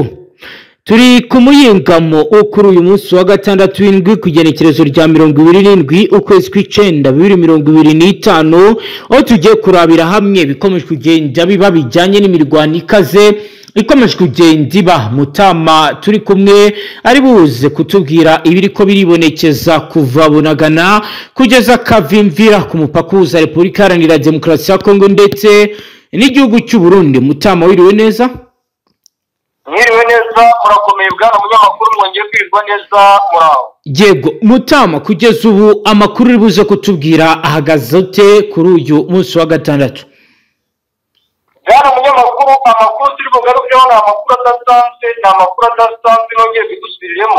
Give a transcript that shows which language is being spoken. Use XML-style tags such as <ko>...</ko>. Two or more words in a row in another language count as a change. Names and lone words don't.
<rn>Turi ku muyingamo kuri uyu munsi wa gatandatu w'indwi kugenekerezo rya 27 ukwezi kw'icenda 2025 aho tugiye kurabira hamwe bikomeje kugenda biba bijanye n'imirwano ikaze ikomeje kugenda iba Mutama turi kumwe ari buze kutubwira ibiriko biribonekeza kuva Bunagana kugeza Kavimvira ku mupaka uza Republika Iharanira Demokarasi ya Kongo ndetse n'igihugu cy'u Burundi. Mutama wiriwe neza? Mwiriwe neza murakomeye bwana munyamakuru mwongeye kwirwa neza muraho. Yego Mutama, kugeza ubu amakuru uri buze kutubwira ahagaze ute kuri uyu munsi wa gatandatu? Bwana munyamakuru, amakuru turi bugarukeho ni amakuru adasanzwe nongeye bigusubiriremo.</rn>